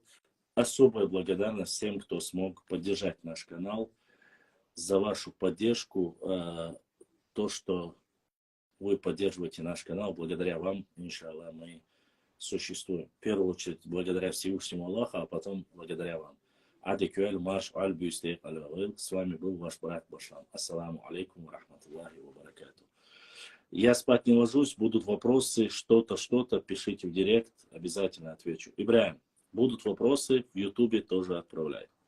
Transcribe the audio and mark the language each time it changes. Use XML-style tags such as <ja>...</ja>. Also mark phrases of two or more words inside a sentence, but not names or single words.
<ru>Особая благодарность всем, кто смог поддержать наш канал, за вашу поддержку, то, что вы поддерживаете наш канал, благодаря вам, иншаллах, мы существуем. В первую очередь, благодаря Всевышнему Аллаху, а потом благодаря вам. Адекюэль Маш Аль-Бюстейк Аль-Вавил. С вами был ваш брат Башлам.</ru> <ar>السلام عليكم ورحمة الله وبركاته.</ar> <ru>Я спать не ложусь, будут вопросы, что-то, пишите в директ, обязательно отвечу. Ибраим, будут вопросы, в Ютубе тоже отправляй.</ru>